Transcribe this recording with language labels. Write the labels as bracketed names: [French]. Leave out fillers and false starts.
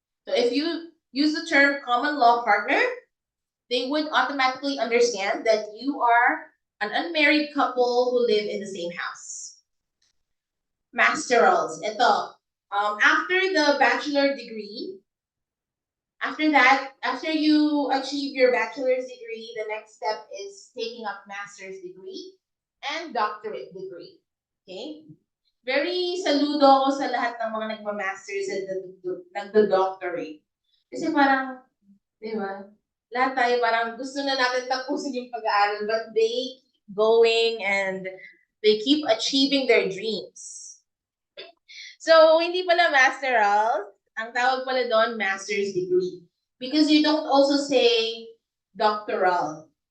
[English] So if you use the term common law partner, they would automatically understand that you are an unmarried couple who live in the same house. Masterals. Ito. After the bachelor degree, after you achieve your bachelor's degree, the next step is taking up master's degree and doctorate degree. Okay? [Filipino] Very saludo ako sa lahat ng mga nagma-masters at nagdo-doctorate. Kasi parang, di ba? Lahat tayo parang gusto na natin tapusin yung pag-aaral, [English] but they keep going and they keep achieving their dreams. [Filipino] So, hindi pala masteral. Ang tawag pala doon, master's degree. [English] Because you don't also say doctoral.